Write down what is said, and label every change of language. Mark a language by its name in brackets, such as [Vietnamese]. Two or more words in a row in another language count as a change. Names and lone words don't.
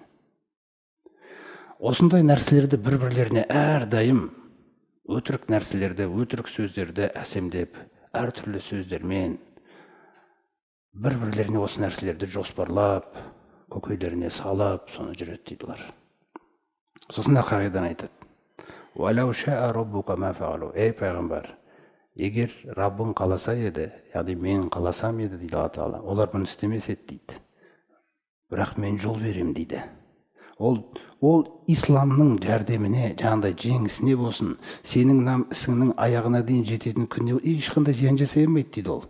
[Kazakh] Осындай нәрселерді бір-бірлеріне әрдайым өтірік нәрселерді, өтірік сөздерді әсемдеп, әртүрлі сөздермен бір-бірлеріне осы нәрселерді жоспарлап, көкейлеріне салып, соны жүреді дейді олар. Сосын да қағиданы айтады. [Arabic] وَلَوْ شَاءَ رَبُّكَ مَا فَعَلُوا. [Kazakh] Ей пайғамбар, егер Раббың қаласа еді, яғни мен қаласам еді дейді Алла Тағала, олар бұны істемес еді дейді. Бірақ мен жол берем дейді. Ол исламның жәрдеміне, жаңағыдай жеңісіне болсын, сенің ісіңнің аяғына дейін жететін күнде ешқандай зиян жасай алмайды дейді ол.